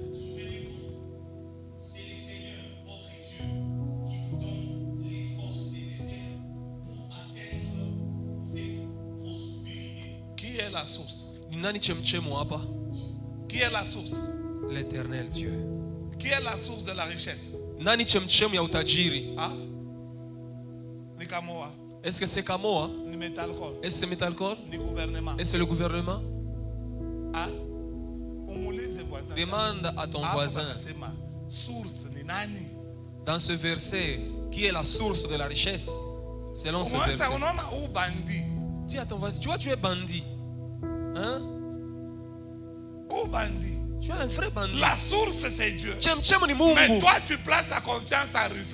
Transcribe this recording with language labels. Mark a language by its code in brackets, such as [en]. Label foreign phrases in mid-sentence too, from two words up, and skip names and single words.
[fr] C'est le Seigneur, votre Dieu, qui vous donne les forces nécessaires pour atteindre cette prospérité. Qui est la source? Qui est la source? L'Éternel Dieu. Qui est la source de la richesse? [sw] Nani chemchemu ya utajiri? Ah? Ni Kamoa? [fr] Est-ce que c'est Kamoa? [sw] Ni Metalcol? [fr] Est-ce que c'est Metalcol? [sw] Ni gouvernement? [fr] Est-ce que c'est le gouvernement? Ah? Voisin. Demande à ton voisin. [sw] Source ni nani? [fr] Dans ce verset, qui est la source de la richesse? Selon ce verset. Dis à ton voisin, tu vois, tu es bandit. Hein? Où bandit? Tu es un vrai bandit. La source c'est Dieu. Mais toi tu places ta confiance à Rufin.